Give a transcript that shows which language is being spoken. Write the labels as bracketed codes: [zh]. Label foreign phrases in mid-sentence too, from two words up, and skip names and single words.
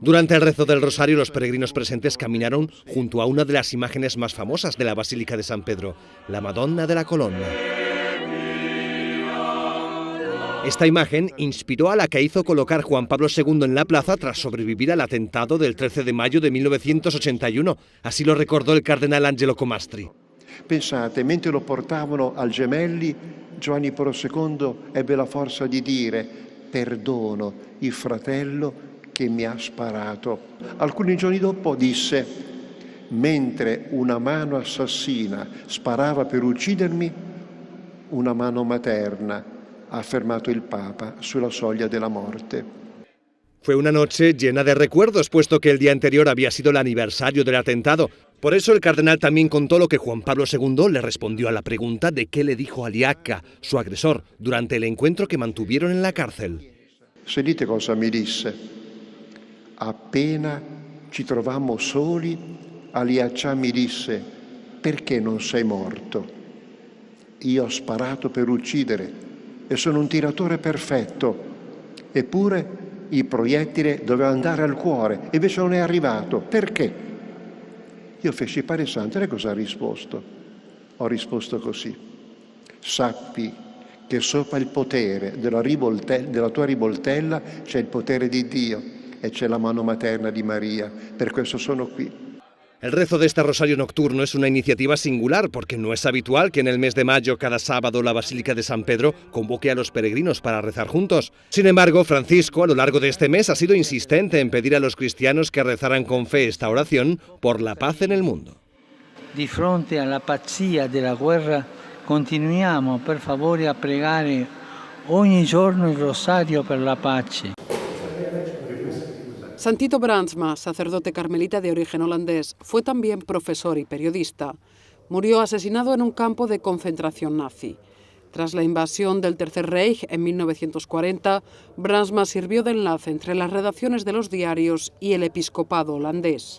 [es] Durante el rezo del rosario, los peregrinos presentes caminaron junto a una de las imágenes más famosas de la Basílica de San Pedro, la Madonna de la Colonna. Esta imagen inspiró a la que hizo colocar Juan Pablo II en la plaza tras sobrevivir al atentado del 13 de mayo de 1981. Así lo recordó el cardenal Angelo Comastri. [it] Pensate, mentre lo portavano al Gemelli, Giovanni Paolo II ebbe la forza di dire: perdono il fratello che mi ha sparato. Alcuni giorni dopo disse: mentre una mano assassina sparava per uccidermi, una mano materna ha affermato il Papa sulla soglia della morte. [es] Fue una noche llena de recuerdos, puesto que el día anterior había sido el aniversario del atentado. Por eso el cardenal también contó lo que Juan Pablo II le respondió a la pregunta de qué le dijo a Liacca, su agresor, durante el encuentro que mantuvieron en la cárcel. [it] Sentite cosa mi disse. Appena ci trovammo soli, Liacca mi disse: perché non sei morto? Io ho sparato per uccidere e sono un tiratore perfetto, eppure il proiettile doveva andare al cuore, invece non è arrivato. Perché? Io feci Padre Santo, e cosa ha risposto? Ho risposto così: sappi che sopra il potere della tua rivoltella c'è il potere di Dio e c'è la mano materna di Maria, per questo sono qui. [es] El rezo de este rosario nocturno es una iniciativa singular porque no es habitual que en el mes de mayo cada sábado la Basílica de San Pedro convoque a los peregrinos para rezar juntos. Sin embargo, Francisco a lo largo de este mes ha sido insistente en pedir a los cristianos que rezaran con fe esta oración por la paz en el mundo. [it] Di fronte alla pazzia della guerra continuiamo per favore a pregare ogni giorno il rosario per la pace. [es] San Tito Brandsma, sacerdote carmelita de origen holandés, fue también profesor y periodista. Murió asesinado en un campo de concentración nazi. Tras la invasión del Tercer Reich en 1940, Brandsma sirvió de enlace entre las redacciones de los diarios y el episcopado holandés.